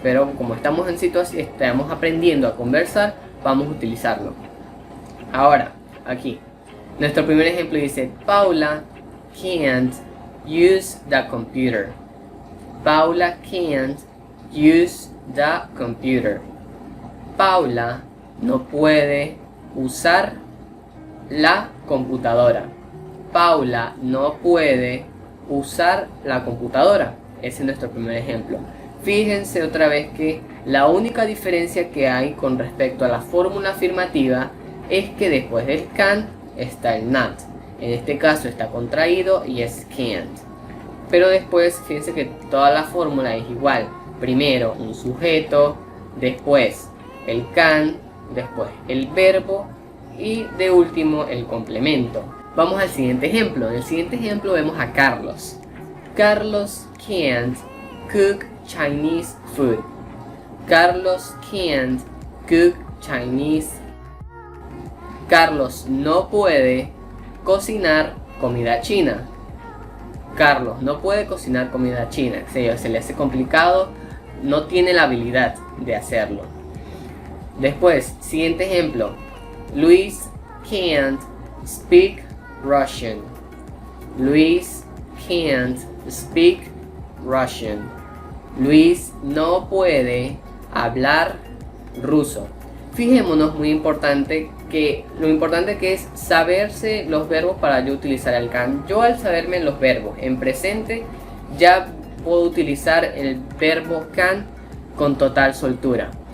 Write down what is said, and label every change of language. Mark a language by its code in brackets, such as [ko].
[es] Pero como estamos en situación, estamos aprendiendo a conversar, vamos a utilizarlo. Ahora, aquí, nuestro primer ejemplo dice: [en] Paula can't use the computer. Paula can't use the computer. [es] Paula no puede usar la computadora. Paula no puede usar la computadora. Ese es nuestro primer ejemplo. Fíjense otra vez que la única diferencia que hay con respecto a la fórmula afirmativa es que después del can está el not. En este caso está contraído y es can't. Pero después, fíjense que toda la fórmula es igual. Primero un sujeto, después el can, después el verbo y de último el complemento. Vamos al siguiente ejemplo. En el siguiente ejemplo vemos a Carlos. [en] Carlos can't cook Chinese food. Carlos can't cook Chinese. [es] Carlos no puede cocinar comida china. Carlos no puede cocinar comida china. Se le hace complicado, no tiene la habilidad de hacerlo. Después, siguiente ejemplo. [en] Luis can't speak Russian. Luis can't speak Russian. [es] Luis no puede hablar ruso. Fijémonos lo importante que es saberse los verbos para yo utilizar el can. Yo al saberme los verbos en presente ya puedo utilizar el verbo can con total soltura.